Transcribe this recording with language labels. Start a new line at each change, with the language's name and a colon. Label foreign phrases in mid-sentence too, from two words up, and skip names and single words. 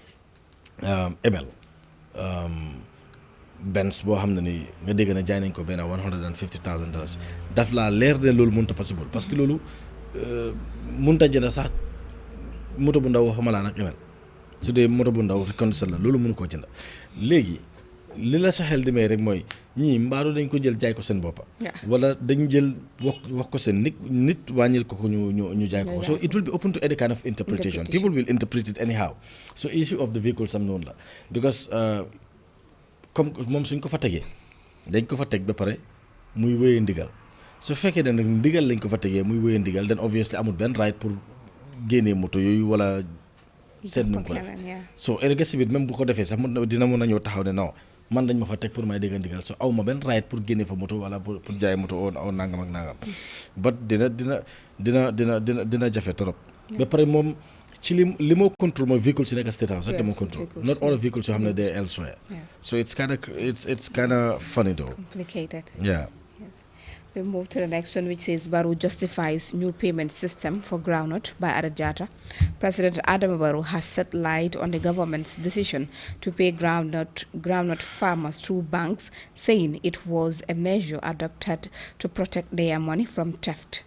Wolof: ML Benz boo xam ne ni nga dégg ne jaay nañ ko benn $150,000 daf laa leer ne loolu mënut a possible, parce que loolu mënut a jënd sax moto bu ndaw xamalaa nag ML su dee moto bu ndaw condition la loolu mënu koo jënd léegi li la sa xel di may rek mooy ñii mbaaru dañ ko jël jaay ko seen boppa wala dañ jël wax ko seen nit wàññil ko ñu jaay ko
English: so it will be open to any kind of interpretation people will interpret it anyhow so issue of the
Wolof: vehicle sam noonu la because comme moom suñ ko fa tegee dañ ko fa teg ba pare muy wéyee ndigal su fekkee ne nag ndigal lañ ko fa tegee muy wéyee ndigal
English: then obviously
Wolof: amul benn right pour génnee moto yooyu wala seet nu mu ko def so ëllëg si biir même bu ko defee sax dina mën a ñëw taxaw ne non man dañ ma fa teg pour may dégg ndigal so aw ma benn right pour génne fa moto wala pour jaay moto oo nangam ak nangam but dina jafe trop ba pare moom ci li moo contrôle mooy véhicule si nekk State House rek moo contrôle
English: not all vehicles
Wolof: yoo xam ne
English: they're elsewhere so it's kind of funny though complicated yeah. We move to the next one, which says Barrow justifies new payment system for groundnut by Arajata. President Adam Barrow has set light on the government's decision to pay groundnut farmers through banks, saying it was a measure adopted to protect their money from theft.